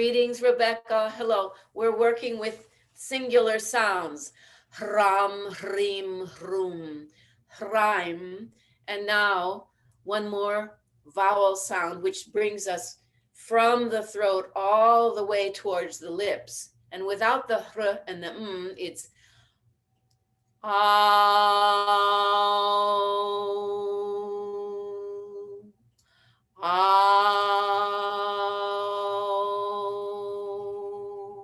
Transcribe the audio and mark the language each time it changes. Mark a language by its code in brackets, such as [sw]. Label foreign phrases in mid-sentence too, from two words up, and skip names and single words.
[en] Greetings, Rebecca. Hello. We're working with singular sounds. Hram, hrim, hrum, hraim. And now one more vowel sound, which brings us from the throat all the way towards the lips. And without the hr and the it's ow, ow.